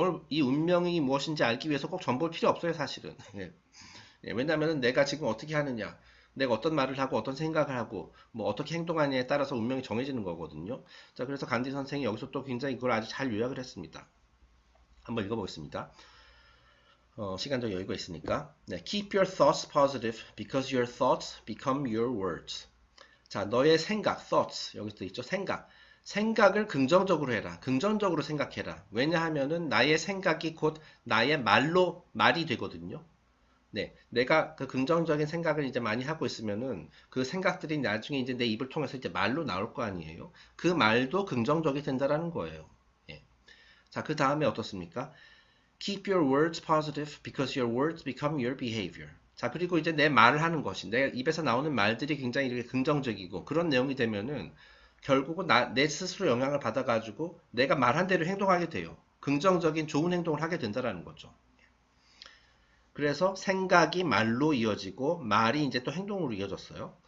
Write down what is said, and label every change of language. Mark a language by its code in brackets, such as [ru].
[ko] 이 운명이 무엇인지 알기 위해서 꼭 점 볼 필요 없어요, 사실은. 예. 예, 왜냐면은 내가 지금 어떻게 하느냐, 내가 어떤 말을 하고 어떤 생각을 하고 뭐 어떻게 행동하느냐에 따라서 운명이 정해지는 거거든요. 자, 그래서 간디 선생이 여기서 또 굉장히 그걸 아주 잘 요약을 했습니다. 한번 읽어보겠습니다. 시간적 여유가 있으니까. [en] 네, Keep your thoughts positive because your thoughts become your words. [ko] 자, 너의 생각, thoughts, 여기서 있죠, 생각. 생각을 긍정적으로 해라. 긍정적으로 생각해라. 왜냐하면은 나의 생각이 곧 나의 말이 되거든요. 네, 내가 그 긍정적인 생각을 이제 많이 하고 있으면은 그 생각들이 나중에 이제 내 입을 통해서 이제 말로 나올 거 아니에요. 그 말도 긍정적이 된다라는 거예요. 예. 자, 그 다음에 어떻습니까? [en] Keep your words positive because your words become your behavior. [ko] 자, 그리고 이제 내 말을 하는 것이, 내 입에서 나오는 말들이 굉장히 이렇게 긍정적이고 그런 내용이 되면은 결국은 내 스스로 영향을 받아가지고 내가 말한 대로 행동하게 돼요. 긍정적인 좋은 행동을 하게 된다라는 거죠. 그래서 생각이 말로 이어지고 말이 이제 또 행동으로 이어졌어요.